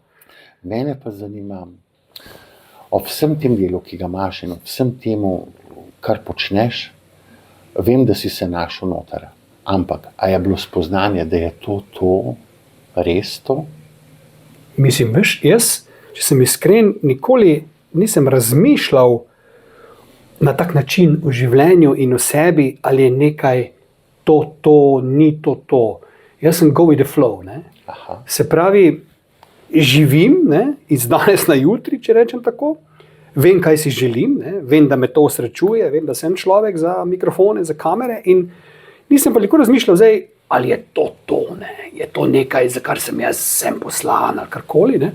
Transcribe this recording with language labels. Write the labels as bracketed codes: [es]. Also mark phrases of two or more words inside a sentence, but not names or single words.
[sl] mene pa zanima, ob vsem tem delu, ki ga imaš in ob vsem temu, kar počneš, vem, da si se našel noter, ampak a je bilo spoznanje, da je to res to? Mislim, veš, jaz, če sem iskren, nikoli nisem razmišljal na tak način o življenju in o sebi, ali je nekaj to, ni to. Jaz sem [en] go with the flow, [sl] ne. Aha, Se pravi, živim, ne, iz danes na jutri, če rečem tako. Vem, kaj si želim, ne, vem, da me to osrečuje, vem, da sem človek za mikrofone, za kamere in nisem pa nikoli razmišljal zdaj, ali je to, ne, je to nekaj, za kar sem jaz sem poslan ali karkoli, ne.